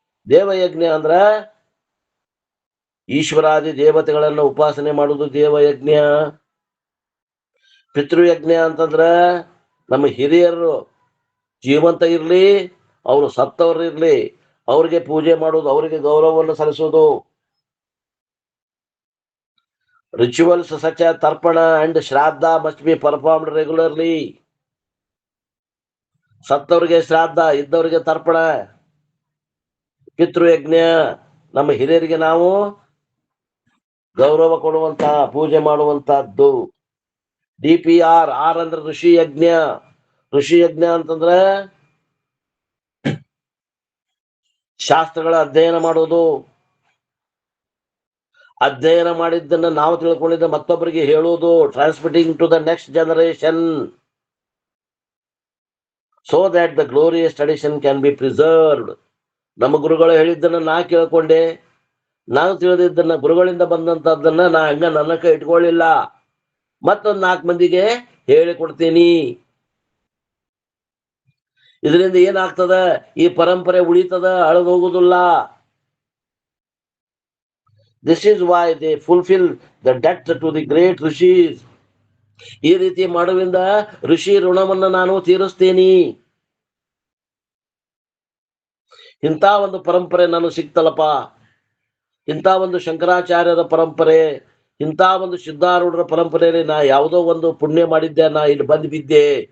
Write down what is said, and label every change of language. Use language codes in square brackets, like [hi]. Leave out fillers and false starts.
[kn] ದೇವಯಜ್ಞ ಅಂದ್ರ ಈಶ್ವರಾದಿ ದೇವತೆಗಳನ್ನ ಉಪಾಸನೆ ಮಾಡುವುದು ದೇವಯಜ್ಞ. ಪಿತೃಯಜ್ಞ ಅಂತಂದ್ರ ನಮ್ಮ ಹಿರಿಯರು ಜೀವಂತ ಇರ್ಲಿ, ಅವರು ಸತ್ತವ್ರು ಇರ್ಲಿ, ಅವ್ರಿಗೆ ಪೂಜೆ ಮಾಡುವುದು, ಅವರಿಗೆ ಗೌರವವನ್ನು ಸಲ್ಲಿಸುವುದು. [en] Rituals such as tarpana and shraddha must be performed regularly. [kn] ಸತ್ತವ್ರಿಗೆ ಶ್ರಾದ್ದ, ಇದ್ದವರಿಗೆ ತರ್ಪಣ. ಪಿತೃಯಜ್ಞ ನಮ್ಮ ಹಿರಿಯರಿಗೆ ನಾವು ಗೌರವ ಕೊಡುವಂತ ಪೂಜೆ ಮಾಡುವಂತಹದ್ದು. DPR ಆರ್ ಅಂದ್ರೆ ಋಷಿ ಯಜ್ಞ. ಋಷಿ ಯಜ್ಞ ಅಂತಂದ್ರೆ ಶಾಸ್ತ್ರಗಳ ಅಧ್ಯಯನ ಮಾಡೋದು. ಅಧ್ಯಯನ ಮಾಡಿದ್ದನ್ನ ನಾವು ತಿಳ್ಕೊಂಡಿದ್ದ ಮತ್ತೊಬ್ಬರಿಗೆ ಹೇಳುವುದು. [en] Transmitting to the next generation so that the glorious tradition can be preserved. [kn] ನಮ್ಮ ಗುರುಗಳು ಹೇಳಿದ್ದನ್ನ ನಾ ಕೇಳ್ಕೊಂಡೆ, ನಾನು ತಿಳಿದಿದ್ದನ್ನ ಗುರುಗಳಿಂದ ಬಂದಂತದ್ದನ್ನ ನಾ ಹಂಗ ನನ್ನಕ ಇಟ್ಕೊಳ್ಳಿಲ್ಲ, ಮತ್ತೊಂದ್ 4 ಮಂದಿಗೆ ಹೇಳಿಕೊಡ್ತೀನಿ. ಇದರಿಂದ ಏನಾಗ್ತದ? ಈ ಪರಂಪರೆ ಉಳಿತದ, ಅಳದು ಹೋಗುದಿಲ್ಲ. [en] This is why they fulfill the debt to the great rishis. [kn] ಈ ರೀತಿ ಮಾಡುವಿಂದ ಋಷಿ ಋಣವನ್ನ ನಾನು ತೀರಿಸ್ತೀನಿ. ಇಂಥ ಒಂದು ಪರಂಪರೆ ನಾನು ಸಿಕ್ತಲ್ಲಪ್ಪ, ಇಂಥ ಒಂದು ಶಂಕರಾಚಾರ್ಯರ ಪರಂಪರೆ, ಇಂಥ ಒಂದು ಸಿದ್ಧಾರೂಢರ ಪರಂಪರೆಯಲ್ಲಿ ನಾ ಯಾವುದೋ ಒಂದು ಪುಣ್ಯ ಮಾಡಿದ್ದೆ, ನಾ ಇಲ್ಲಿ ಬಂದು ಬಿದ್ದೆ.